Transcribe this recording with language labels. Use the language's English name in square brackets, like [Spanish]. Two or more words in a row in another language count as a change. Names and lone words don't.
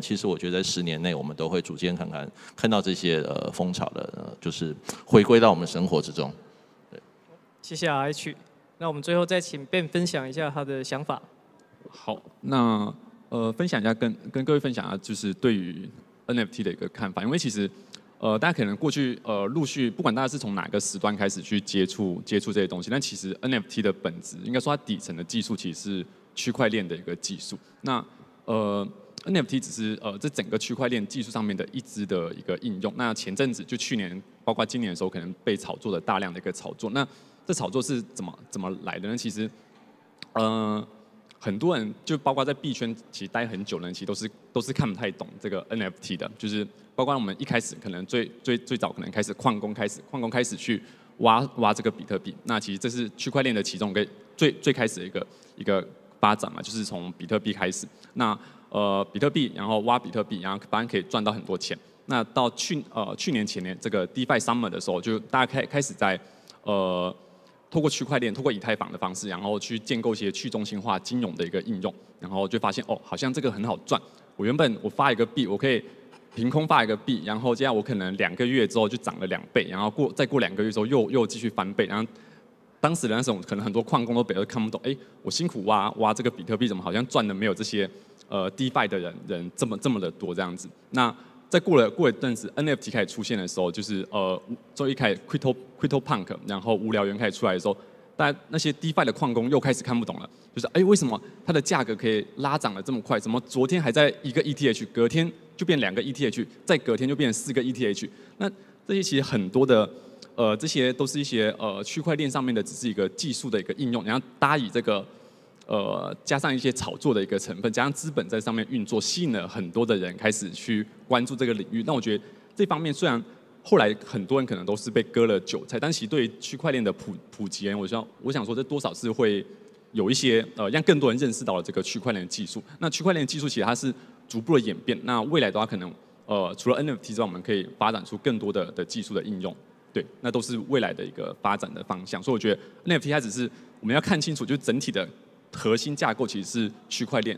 [Chinese] 其实我觉得在10年内，我们都会逐渐看到这些风潮的，就是回归到我们生活之中。对，谢谢 RH。那我们最后再请 Ben 分享一下他的想法。好，那分享一下跟各位分享一下，就是对于 NFT 的一个看法，因为其实大家可能过去陆续不管大家是從哪個時段開始去接觸這些東西，但其實 NFT 的本質應該說它底層的技術其實是區塊鏈的一個技術。那NFT 只是這整個區塊鏈技術上面的一支的一個應用。那前陣子就去年，包括今年的時候，可能被炒作的大量的一個炒作。那這炒作是怎麼來的呢？其實很多人就包括在幣圈其實待很久的人，其實都是看不太懂這個 NFT 的，就是包括我們一開始可能最早可能開始礦工開始去挖這個比特幣，那其實這是區塊鏈的其中一個最開始的一個發展嘛，就是從比特幣開始，那比特幣然後挖比特幣，然後反正可以賺到很多錢。那到去年前年這個 DeFi Summer 的時候，就大家開始在透過區塊鏈，透過以太坊的方式，然後去建構一些去中心化金融的一個應用，然後就發現好像這個很好賺。我原本我發一個幣，我可以憑空發一個幣，然後這樣我可能2個月之後就漲了2倍，然後再過2個月之後又繼續翻倍，然後當時的那種可能很多礦工都看不懂，我辛苦挖這個比特幣，怎麼好像賺的沒有這些DeFi 的人這麼的多這樣子。那在過了一陣子 NFT 開始出現的時候，就是就一開始 Crypto Punk， 然後無聊猿開始出來的時候，大家那些 DeFi 的礦工又開始看不懂了，就是為什麼它的價格可以拉漲得這麼快？怎麼昨天還在1個 ETH，隔天就變2個 ETH， 再隔天就變4個 ETH？那這些其實很多的這些都是一些區塊鏈上面的只是一個技術的一個應用，然後搭以這個加上一些炒作的一個成分，加上資本在上面運作，吸引了很多的人開始去關注這個領域。那我覺得這方面雖然後來很多人可能都是被割了韭菜，但其實對於區塊鏈的普及，我想說這多少是會有一些让更多人认识到了这个区块链的技术。那区块链的技术其实它是逐步的演变，那未来的话可能除了 NFT 之外，我们可以发展出更多的技术的应用。对，那都是未来的一个发展的方向。所以我觉得 NFT 它只是我们要看清楚，就是整体的核心架构其实是区块链。